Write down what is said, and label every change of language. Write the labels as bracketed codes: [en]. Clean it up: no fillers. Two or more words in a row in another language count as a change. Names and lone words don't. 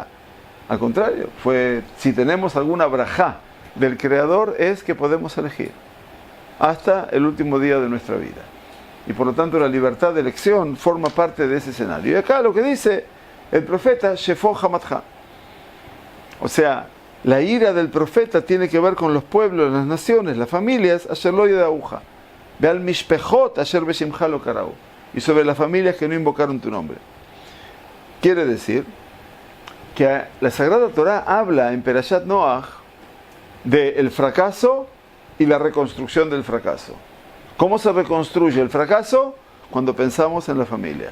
[es] Al contrario, si tenemos alguna brajá del Creador, es que podemos elegir hasta el último día de nuestra vida. Y por lo tanto la libertad de elección forma parte de ese escenario. Y acá lo que dice el profeta, [he] שפוך חמתך. [es] O sea, la ira del profeta tiene que ver con los pueblos, las naciones, las familias, [he] אשר לא ידעוך ועל משפחות אשר בשמך לא קראו, [es] y sobre las familias que no invocaron tu nombre. Quiere decir que la Sagrada Torá habla en Perashat Noach del fracaso y la reconstrucción del fracaso. ¿Cómo se reconstruye el fracaso? Cuando pensamos en la familia.